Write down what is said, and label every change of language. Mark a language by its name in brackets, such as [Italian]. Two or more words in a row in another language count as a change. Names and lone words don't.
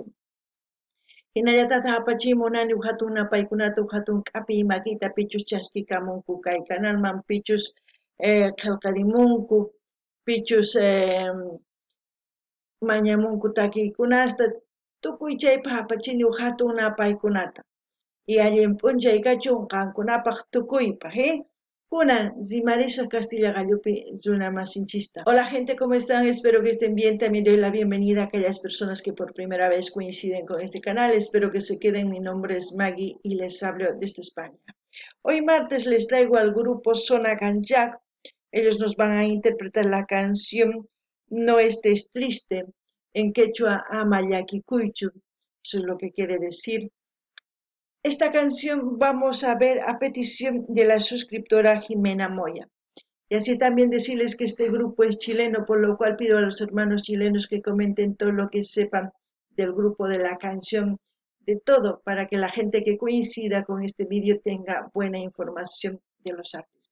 [Quechua] Hinallatataq apachimunani hatun napaykunata hatun k'api makita pichus chaskikamunku kay canalman pichus qillqarimunku pichus mañamunku takiykunasta tukuy chaypaq apachini hatun napaykunata y allin p'unchay kachun qankunapaq tukuypaq kunan rimarisqa Castilla Gallupi runa masinchista. [Spanish] Hola gente, ¿cómo están? Espero que estén bien. También doy la bienvenida a aquellas personas que por primera vez coinciden con este canal. Espero que se queden. Mi nombre es Maggie y les hablo desde España. Hoy martes les traigo al grupo Sona Ganjak. Ellos nos van a interpretar la canción No estés triste, en quechua [Quechua] ama llakikuychu. [Spanish] Eso es lo que quiere decir. Esta canción vamos a ver a petición de la suscriptora Jimena Moya. Y así también decirles que este grupo es chileno, por lo cual pido a los hermanos chilenos que comenten todo lo que sepan del grupo, de la canción, de todo, para que la gente que coincida con este vídeo tenga buena información de los artistas.